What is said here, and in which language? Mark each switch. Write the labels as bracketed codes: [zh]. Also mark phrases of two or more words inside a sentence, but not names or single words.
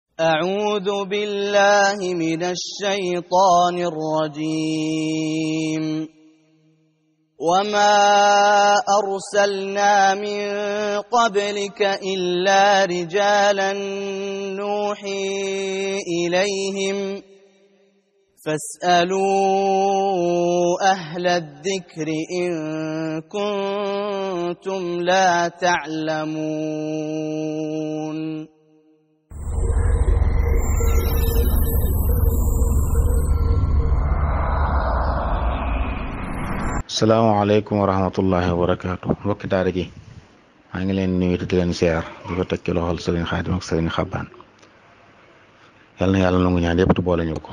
[ar] أعوذ بالله من الشيطان الرجيم وما أرسلنا من قبلك إلا رجالا نوحي إليهم فاسألوا أهل الذكر إن كنتم لا تعلمون السلام عليكم ورحمة الله وبركاته [wo] mbokki daara ji maa ngi leen nuyu di leen siyaar di ko teg ci loxol sëriñ Xaadim ak sëriñ Xabbaan yal na yàlla nangu ñaan yëpp te boole ñu ko.